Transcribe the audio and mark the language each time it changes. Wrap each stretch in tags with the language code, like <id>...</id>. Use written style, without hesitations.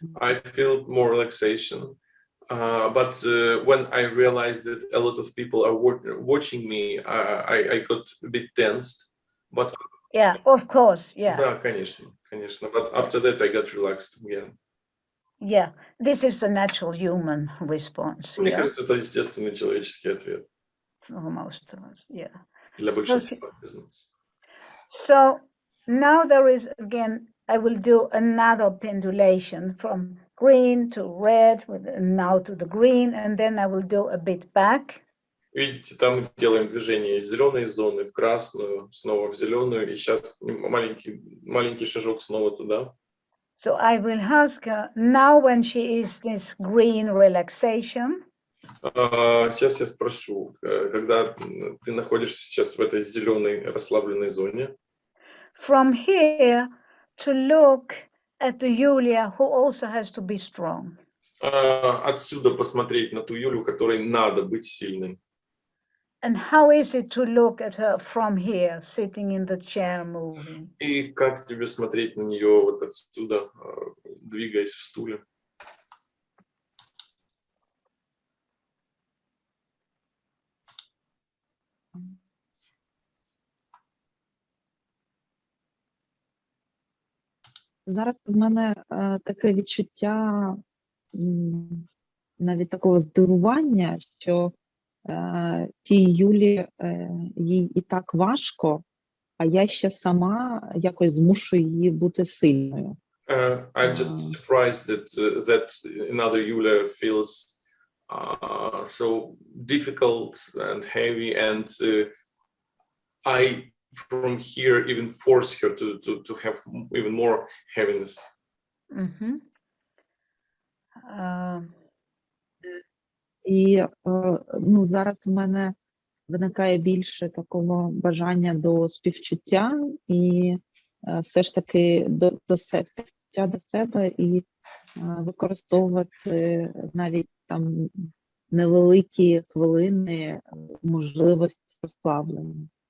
<en>I feel more relaxation, but when I realized that a lot of people are watching me, I got a bit tensed. But yeah, of course, yeah.</en> <ru>Да, конечно.</ru> <en>But after that, I got relaxed again. Yeah, this is the natural human response.</en> <ru>Мне кажется, это естественный человеческий ответ.</ru> <en>For most of us, yeah.</en> <ru>Для большинства из нас.</ru> <en>So now there is, again, I will do another pendulation from green to red, now to the green, and then I will do a bit back.</en> <ru>Видите, там мы делаем движение из зеленой зоны в красную, снова в зеленую, и сейчас маленький шажок снова туда.</ru> <en>So I will ask her, now when she is this green relaxation.</en> <ru>Сейчас я спрошу, когда ты находишься сейчас в этой зеленой расслабленной зоне.</ru> <en>from here to look at the Yulia who also has to be strong.</en> <ru>Отсюда посмотреть на ту Юлю, которой надо быть сильной.</ru> <en>And how is it to look at her from here, sitting in the chair, moving?</en> <ru>И как тебе смотреть на нее вот отсюда, двигаясь в стуле?</ru> <uk>Зараз в мене таке відчуття навіть такого здивування, що тій Юлі їй і так важко, а я ще сама якось змушую її бути сильною.</uk> <en>I'm just surprised that another Yulia feels so difficult and heavy, and I from here even force her to have even more heaviness. Mm-hmm.</en> <uk>І ну, зараз в мене виникає більше такого бажання до співчуття і все ж таки до співчуття до себе і використовувати навіть там невеликі хвилини можливості розслаблення.</uk>